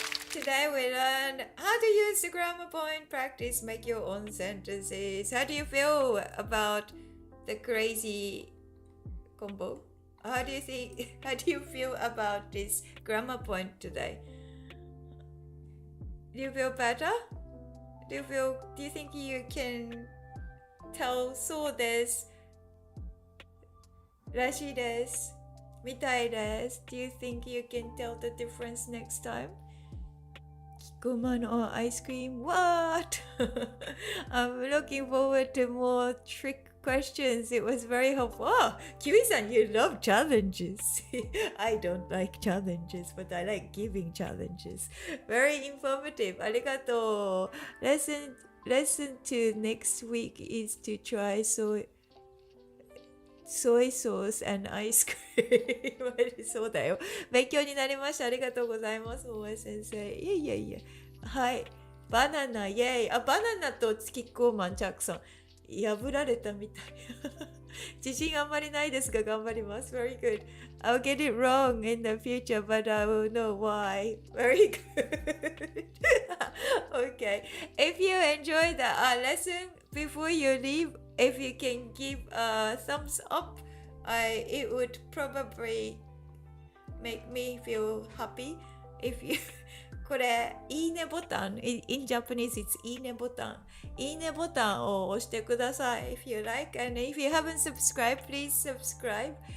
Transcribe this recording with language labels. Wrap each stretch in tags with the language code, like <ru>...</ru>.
<en>Today we learned how to use the grammar point, practice, make your own sentences. How do you feel about the crazy combo? How do you feel about this grammar point today? Do you feel better? Do you think you can tell</en> <ja>そうです、らしいです、みたいです。</ja> <en>Do you think you can tell the difference next time? キッコーマン or ice cream? What? I'm looking forward to more trick questions. It was very helpful. Kiwi-san, you love challenges. I don't like challenges, but I like giving challenges. Very informative.</en> <ja>ありがとう。</ja> <en>Lesson lesson to next week is to try soy sauce and ice cream</en> <ja>そうだよ。勉強になりました。ありがとうございます、大江先生。いやいやいや。はい。バナナ、イェイ。あ、バナナとキッコーマン、ジャクソン。破られたみたい。自信あんまりないですが頑張ります。</ja> <en>Very good. I'll get it wrong in the future, but I will know why. Very good. Okay. If you enjoyed the lesson before you leave, if you can give a thumbs up, it would probably make me feel happy. If you</en> <ja>これ、いいねボタン。</ja> <en>In Japanese, it's いいねボタン。</en> <ja>いいねボタンを押してください。</ja> <en>If you like, and if you haven't subscribed, please subscribe.</en>